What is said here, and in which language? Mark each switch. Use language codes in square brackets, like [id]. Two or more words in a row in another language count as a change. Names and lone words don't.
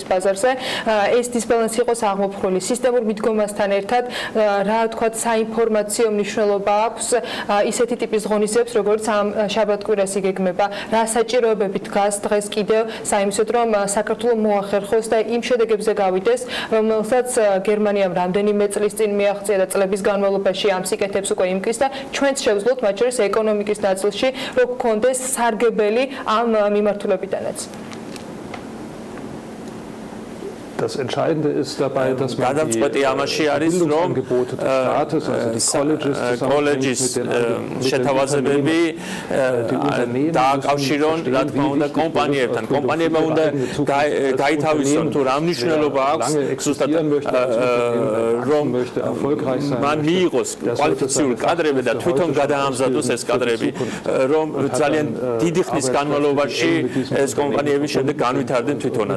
[ka] ბაზარზე, ეს დისბალანსი იყოს აღმოფხვრილი სისტემურ მიდგომასთან ერთად, რა თქვა, საინფორმაციო მნიშვნელობა აქვს ისეთი ტიპის ღონისძიებებს, როგორც ამ შაბათ-კვირას იგეგმება, რა საჭიროებები დგას დღეს კიდევ საიმისოდ, რომ საქართველოს მოახერხოს და იმ შედეგებზე გავიდეს, რომელსაც გერმანიამ რამდენიმე წლის წინ მიაღწია და წლების განმავლობაში ამ სიკეთებს უკვე იმკის და ჩვენც შევძლოთ მათ შორის ეკონომიკის ნაწილში, რომ გქონდეს სარგებელი ამ მიმართულებიდანაც. [de] Das Entscheidende ist dabei, dass man [ka] გადამწყვეტი ამაში არის, რომ კოლეჯის შეთავაზებები დააკავშირონ, რა თქმა უნდა, კომპანიებთან. კომპანიებმა უნდა გაითავისონ, თუ რა მნიშვნელობა აქვს ზუსტად რომ მან მიიღოს კვალიფიციური კადრები და თვითონ გადაამზადოს ეს კადრები, რომ ძალიან დიდი ხნის განმავლობაში ეს კომპანიები შემდეგ განვითარდნენ თვითონაც.